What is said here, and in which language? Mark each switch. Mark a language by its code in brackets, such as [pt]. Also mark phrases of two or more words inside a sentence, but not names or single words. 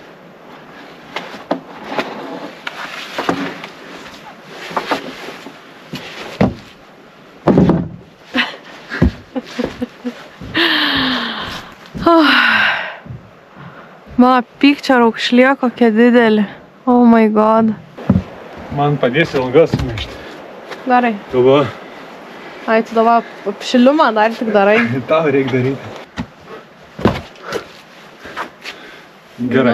[lt] Mano pykčio raukšlė kokia didelė. [en] Oh my god. [lt] Man padėsi ilgas sumaišti. Darai. Dabar. Ai, tu dabar apšilimą dar tik darai. Tau reikia daryti. Gerai.